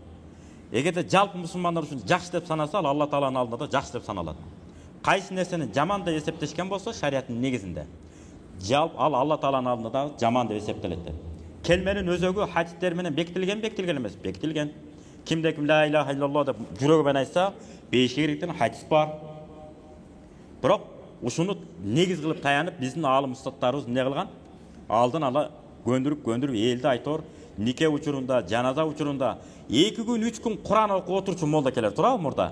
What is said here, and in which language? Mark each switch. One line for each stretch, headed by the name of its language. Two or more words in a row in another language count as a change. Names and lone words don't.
Kyrgyz: Эгерде жалпы мусулмандар үчүн жакшы деп санаса, Алла Тааланын алдында да жакшы деп саналат. Кайсы нерсени жаман деп эсептешкен болсо шарияттын негизинде, жалпы ал Алла Тааланын алдында да жаман деп эсептелет. Келменин өзөгү хадистер менен бекитилген эмес, бекитилген. Кимде ким
Arabic: لا إله إلا الله
Kyrgyz: деп жүрөгү менен айтса, бейишке керектен хадис бар. Бирок ушуну негиз кылып таянып, биздин аалым устаттарыбыз эмне кылган? Алдын ала көндүрүп элди айтор, нике учурунда, жаназа учурунда 2 күн 3 күн Куран окуп отурчу молдо келер турабы мурда.